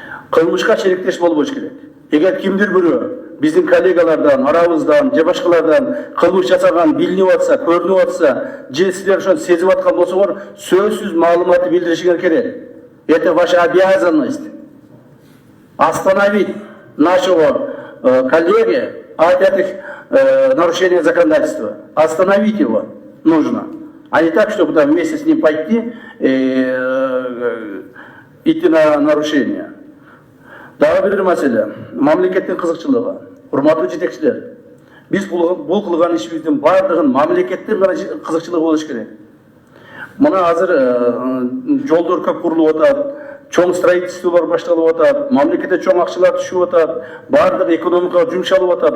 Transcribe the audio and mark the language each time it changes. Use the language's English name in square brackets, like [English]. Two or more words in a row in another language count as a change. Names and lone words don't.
[Kyrgyz] кылмышка шериктеш болбош керек. Эгер кимдир бирөө биздин коллегалардан, арабыздан, же башкалардан кылмыш жасаган билинип атса, көрүнүп атса, же силер ошону сезип аткан болсоңор, сөзсүз маалыматты билдиришиңер керек. [Russian] Это ваша обязанность. Остановить нашего коллеги от этих нарушений законодательства. Остановить его нужно. А не так, чтобы там вместе с ним пойти и идти на нарушение. [Kyrgyz] Дагы бир маселе. Мамлекеттин кызыкчылыгы. Урматтуу жетекчилер. Биз бул кылган ишибиздин бардыгын мамлекеттин гана кызыкчылыгы болуш керек. Мына азыр жолдор көп курулуп атат, чоң строительстволор башталып атат, мамлекетте чоң акчалар түшүп атат, бардык экономикага жумшалып атат.